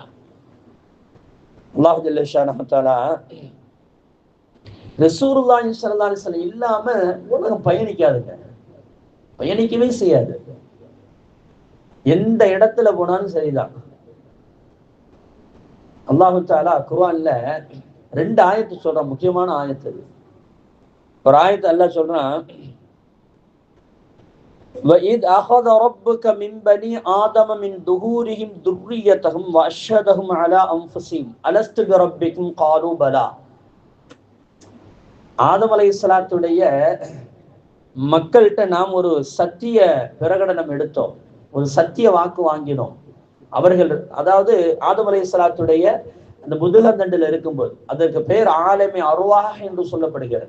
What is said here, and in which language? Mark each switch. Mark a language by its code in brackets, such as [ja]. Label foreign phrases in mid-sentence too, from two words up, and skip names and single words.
[ar] الله جل شأنه تعالى رسول الله صلى الله عليه وسلم [ta] இல்லாம உலகம் பயணிக்காதுங்க, பயணிக்கவே செய்யாது. எந்த இடத்துல போனாலும் சரிதான். [ar] الله تعالى [ta] குர்ஆன்ல 2 ஆயத்து சொல்றான், முக்கியமான ஆயத்து. ஒரு ஆயத்து அல்லாஹ் சொல்றான், [ar] وَإِذْ أَخَذَ رَبُّكَ مِنْ بَنِي آدَمَ مِنْ ظُهُورِهِمْ ذُرِّيَّتَهُمْ وَأَشْهَدَهُمْ عَلَى أَنفُسِهِمْ أَلَسْتُ بِرَبِّكُمْ قَالُوا بَلَى. [ta] ஆதம் அலைஹிஸ்ஸலாத்துடைய மக்கள்கிட்ட நாம் ஒரு சத்திய பிரகடனம் எடுத்தோம், ஒரு சத்திய வாக்கு வாங்கினோம். அவர்கள், அதாவது ஆதம் அலைஹிஸ்ஸலாத்துடைய அந்த முதுகந்தண்டில் இருக்கும்போது, அதற்கு பேர் [ar] عالم الأرواح [ta] என்று சொல்லப்படுகிறது.